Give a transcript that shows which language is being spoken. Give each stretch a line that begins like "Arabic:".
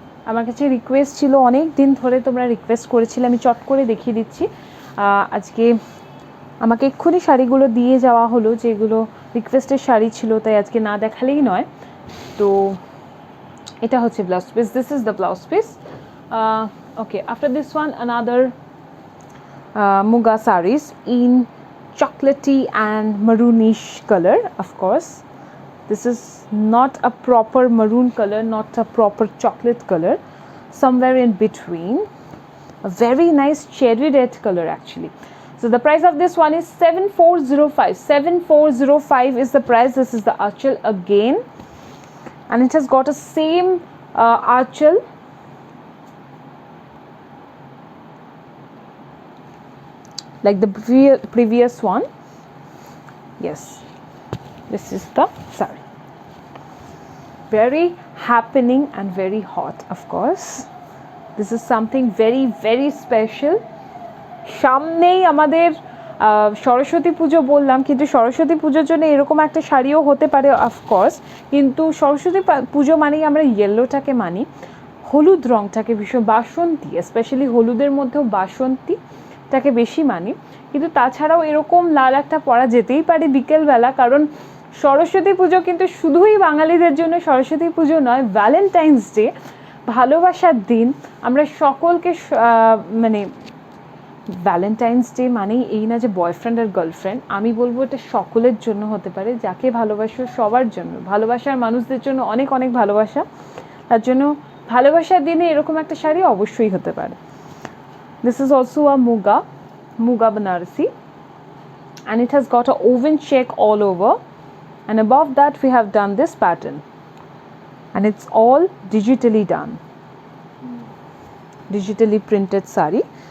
Bangla: আমার কাছে রিকোয়েস্ট ছিল, অনেক দিন ধরে তোমরা রিকোয়েস্ট করেছিলে, আমি চট করে দেখিয়ে দিচ্ছি। আজকে আমাকে এক্ষুনি শাড়িগুলো দিয়ে যাওয়া হলো, যেগুলো রিকোয়েস্টের শাড়ি ছিল, তাই আজকে না দেখালেই নয়। তো এটা হচ্ছে blouse piece,
English: This is the blouse piece. Okay, after this one another Muga sarees in chocolatey and maroonish color. Of course, this is not a proper maroon color, not a proper chocolate color, somewhere in between, a very nice cherry red color actually. So the price of this one is 7405. 7405 is the price. This is the archel again, and it has got a same archel, like the previous one. Yes, this is the saree, very happening and very hot. Of course, this is something very very special.
Bangla: সামনেই আমাদের সরস্বতী পুজো বললাম, কিন্তু সরস্বতী পুজোর জন্য এরকম একটা শাড়িও হতে পারে অফকোর্স, কিন্তু সরস্বতী পুজো মানেই আমরা ইয়েলোটাকে মানি, হলুদ রঙটাকে ভীষণ, বাসন্তী, স্পেশালি হলুদের মধ্যেও বাসন্তীটাকে বেশি মানি। কিন্তু তাছাড়াও এরকম লাল একটা পরা যেতেই পারে বিকেলবেলা, কারণ সরস্বতী পুজো কিন্তু শুধুই বাঙালিদের জন্য সরস্বতী পুজো নয়, ভ্যালেন্টাইন্স ডে, ভালোবাসার দিন। আমরা সকলকে মানে ভ্যালেন্টাইন্স ডে মানেই এই না যে বয়ফ্রেন্ড আর গার্লফ্রেন্ড, আমি বলবো এটা সকলের জন্য হতে পারে, যাকে ভালোবাসো সবার জন্য, ভালোবাসার মানুষদের জন্য অনেক অনেক ভালোবাসা, তার জন্য ভালোবাসার দিনে এরকম একটা শাড়ি অবশ্যই হতে পারে।
English: This is also a Muga Banarasi, and it has got a woven check all over. and above that we have done this pattern, and it's all digitally done, digitally printed sari.